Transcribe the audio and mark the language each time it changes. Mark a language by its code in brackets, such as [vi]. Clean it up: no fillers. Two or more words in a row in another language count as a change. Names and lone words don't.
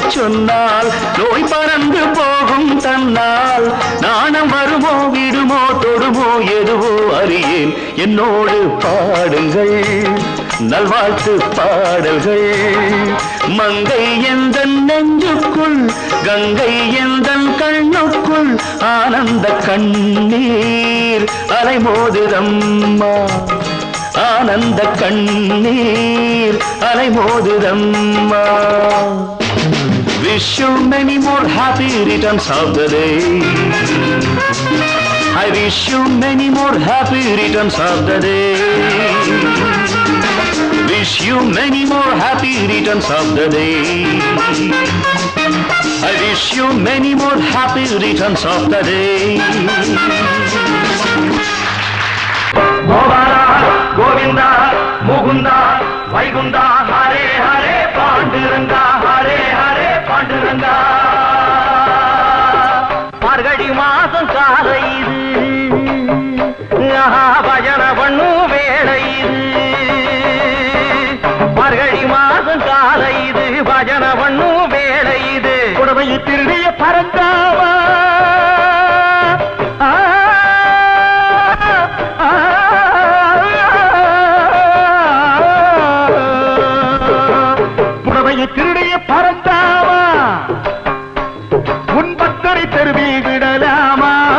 [ta] சொன்னால் நோய் பறந்து போகும் தன்னால் நாணம் வருமோ விடுமோ தொடுமோ எதுவோ அறியேன் என்னோடு பாடுங்கள் நல்வாழ்த்து பாடல்கள் மங்கை எந்த நெஞ்சுக்குள் கங்கை எந்த கண்ணுக்குள் ஆனந்த கண்ணீர் அலைமோதுதம்மா ஆனந்த கண்ணீர் அலைமோதுதம்மா [en] Wish you many more happy returns of the day I wish you many more happy returns of the day Wish you many more happy returns of the day I wish you many more happy returns of the day [ta] கோவிந்தா முகுந்தா வைகுந்தா ஹரே ஹரே பாண்டுரங்கா ஹரே ஹரே பாண்டுரங்கா [en] हरे हरे पांडुरंगा [ta] मार्गழி மாசம் காலை இது பஜன பண்ணு வேளை இது மார்கழி மாசம் காலை இது பஜன பண்ணு வேளை இது புடவை திருடிய பறந்தாவா திருடைய பறந்தாமா உன் பக்தரை தெருவில் விடலாமா